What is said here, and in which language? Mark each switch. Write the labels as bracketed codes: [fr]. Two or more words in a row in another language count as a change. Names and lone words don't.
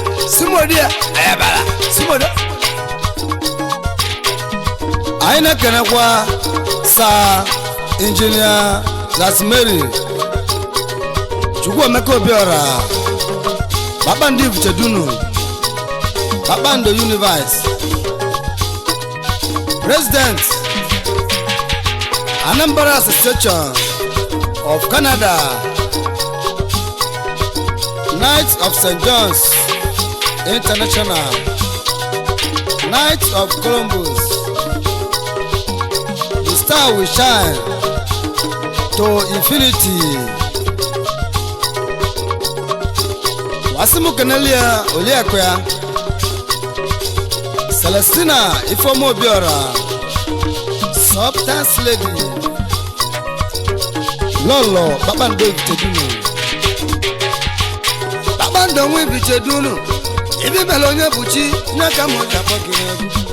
[ig] Simodia, Ayabala, Simodia. Anyị na-ekenekwa Sir Engineer Rosemary Chukwuemeka Obiora, Kpakpando Ifuchedunu, Kpakpando Universe, President, Anambra Association of Canada, [en] Knights of Saint John's International, Knights of Columbus, the star will shine to infinity. [ig] Wasimu Kenelia Oliakwe ya. Celestina Ifeoma Obiora, Substance Lady, Lolo Kpakpando Ifitedunu, Kpakpando nwa Ifitedunu, ibi mere onye bụ chi, nye ka m ji akpọ gị egwu.